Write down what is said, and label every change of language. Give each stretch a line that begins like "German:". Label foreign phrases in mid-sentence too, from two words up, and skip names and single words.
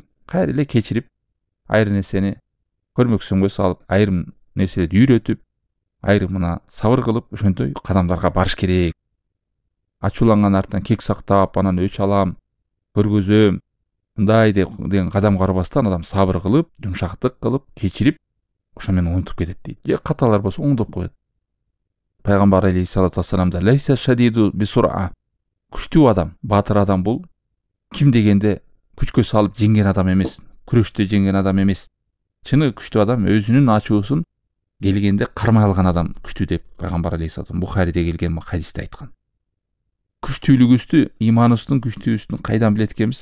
Kyrgyz: Кайра эле кечирип, айрым нерсени көрмөксөнгө салып, айрым нерселерди үйрөтүп, айрымына сабыр кылып, ошентөй кадамдарга барыш керек. Ачууланган артынан кек сактап, анан өч алам, көргөзөм, мындай деген кадамга барбастан адам сабыр кылып, жумшактык кылып, кечирип, ошо менен унутуп кетет дейт. Же каталар болсо оңдоп коет.
Arabic: Пайгамбар عليه الصلاة والسلام ليس الشديد بالصرعة.
Kyrgyz: Күчтүү адам, батыр адам бул ким дегенде күчкө салып жеңген адам эмес, күрөштө жеңген адам эмес. Чыны күчтүү адам өзүнүн ачуусун келгенде кармай алган адам күчтүү деп пайгамбар алейхиссалату Бухариде келген хадисте айткан. Күчтүүлүгүбүздү, иманыбыздын күчтүүбүздүн кайдан билет экенбиз?